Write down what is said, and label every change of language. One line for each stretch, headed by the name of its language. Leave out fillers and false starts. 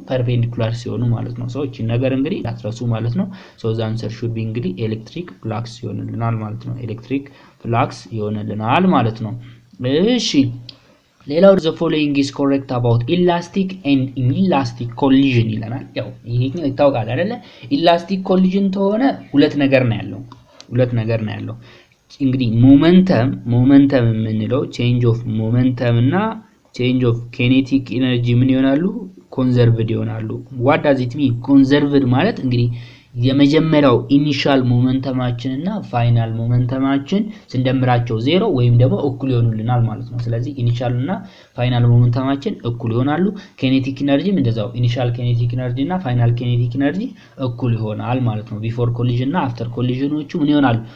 Amharic: ፐርፔንዲኩላር ሲሆኑ ማለት ነው። ሰዎች ነገር እንግዲህ አትረሱ ማለት ነው።
English: so the answer should be
Amharic: እንግዲህ ኤሌክትሪክ ፍለክስ ይሆንልናል ማለት ነው። ኤሌክትሪክ ፍለክስ ይሆንልናል ማለት ነው። እሺ ሌላው
English: the following is correct about elastic and inelastic collision
Amharic: ይለናል። ያው ይሄኛው ይታወቃል አይደለ? ኢላስቲክ ኮሊዥን ተሆነ ሁለት ነገር ነው ያለው። እንግዲህ ሞመንተም የምንለው
English: change of momentum
Amharic: እና
English: change of kinetic energy
Amharic: ምን ይሆናሉ? ኮንዘርቭድ ይሆናሉ።
English: what does it mean?
Amharic: ኮንዘርቭድ ማለት እንግዲህ የመጀመሪያው ኢኒሻል ሞመንተማችን እና ፋይናል ሞመንተማችን ስንደምራቸው 0 ወይም ደግሞ እኩል ይሆኑልናል ማለት ነው። ስለዚህ ኢኒሻል እና ፋይናል ሞመንተማችን እኩል ይሆናሉ። ኬኔቲክ ኢነርጂም እንደዛው ኢኒሻል ኬኔቲክ ኢነርጂ እና ፋይናል ኬኔቲክ ኢነርጂ እኩል ይሆናል ማለት ነው። ቢፎር ኮሊዥን እና አፍተር ኮሊዥኖቹ ምን ይሆናሉ?